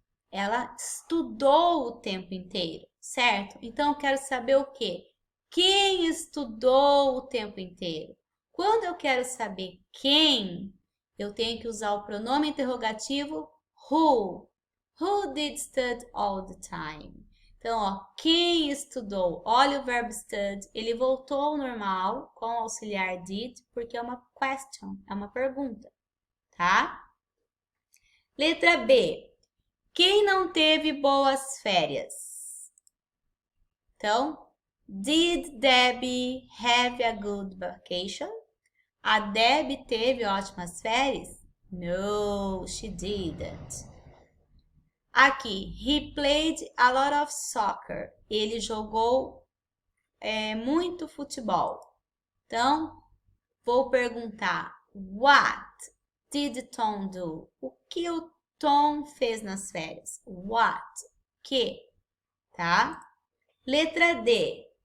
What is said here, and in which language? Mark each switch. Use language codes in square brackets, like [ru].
[pt] Ela estudou o tempo inteiro, certo? Então, eu quero saber o quê? Quem estudou o tempo inteiro? Quando eu quero saber quem, eu tenho que usar o pronome interrogativo who. [en] Who did study all the time? [pt] Então, ó, quem estudou? Olha o verbo study, ele voltou ao normal com o auxiliar did, porque é uma question, é uma pergunta, tá? Letra B. Quem não teve boas férias? [en] Então, did Debbie have a good vacation? [pt] A Debbie teve ótimas férias? [en] No, she didn't. Aqui, he played a lot of soccer. [pt] Ele jogou muito futebol. Então, vou perguntar, [en] what did Tom do? [pt] O que o Tom fez nas férias? What? Que? Tá? Letra D.